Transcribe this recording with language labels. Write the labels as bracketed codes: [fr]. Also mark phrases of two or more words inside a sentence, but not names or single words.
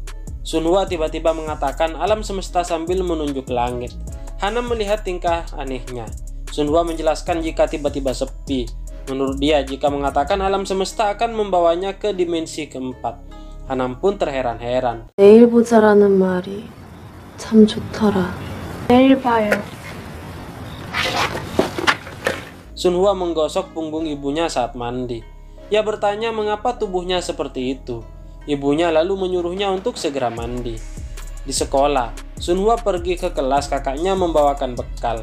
[id] Sunhwa tiba-tiba mengatakan alam semesta sambil menunjuk langit. Hanam melihat tingkah anehnya. Sunhwa menjelaskan jika tiba-tiba sepi. Menurut dia, jika mengatakan alam semesta akan membawanya ke dimensi keempat. Hanam pun terheran-heran. [ko] 내일 보자라는 말이 참 좋더라. 내일 봐요. [id] Sunhwa menggosok punggung ibunya saat mandi. Ia bertanya mengapa tubuhnya seperti itu. Ibunya lalu menyuruhnya untuk segera mandi. Di sekolah, Sunhwa pergi ke kelas kakaknya membawakan bekal.